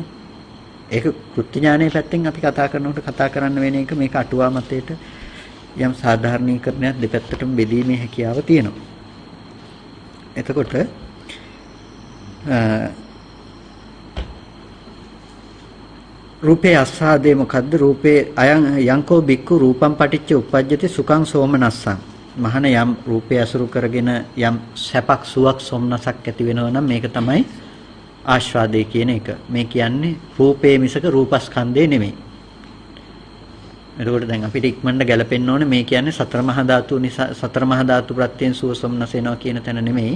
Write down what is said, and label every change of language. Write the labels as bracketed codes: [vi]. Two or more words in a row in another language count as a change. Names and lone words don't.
[si] ඒක කෘත්‍ය ඥානයේ පැත්තෙන් අපි කතා කරනකොට කතා කරන්න වෙන එක මේක අටුවා මතයට යම් සාධාරණීකරණයක් දෙපැත්තටම බෙදීමේ හැකියාව තියෙනවා. එතකොට රූපේ ආස්වාදේ මොකද්ද? [pi] රූපේ අයං යංකෝ බික්කු රූපම් පටිච්ච උප්පජ්ජති සුඛං සෝමනස්සං. [si] මහන යම් රූපය අසුරු කරගෙන යම් සැපක් සුවක් සොම්නසක් ඇති වෙනවා නම් මේක තමයි ආස්වාදේ කියන එක. මේ කියන්නේ රූපේ මිසක රූපස්කන්ධේ නෙමෙයි. එතකොට දැන් අපිට ඉක්මනට ගැලපෙන්න ඕනේ මේ කියන්නේ සතර මහා ධාතු නිසා සතර මහා ධාතු ප්‍රත්‍යයෙන් සුව සොම්නස එනවා කියන තැන නෙමෙයි.